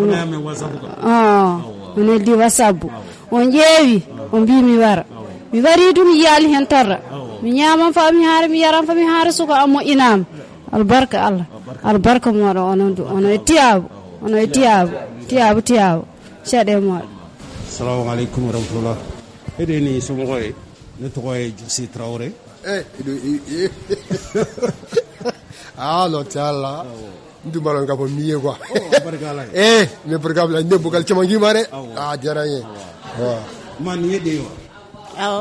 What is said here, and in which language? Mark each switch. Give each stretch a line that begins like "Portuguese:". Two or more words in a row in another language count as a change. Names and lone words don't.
Fula: mi neldi WhatsApp on ƴeewi o mbi mi wara mi wari dum yiyali hen tarra mi ñaman fa mi haara mi yaran fa mi haara suko am moƴƴinama albarka Allah albarka moɗo ono e tiyabu seeɗe moɗo
Arabic: assalamu aleykum wa rahmatullah
Bambara: eɗeni somɔgɔ ye ne tɔgɔ ye Jussi Traoré non tɛ ala n tun b'a dɔn k'a fɔ min ye quoi ne barika bila ne bokal caman k'i ma dɛ a diyara n ye ma nin ye den wa awɔ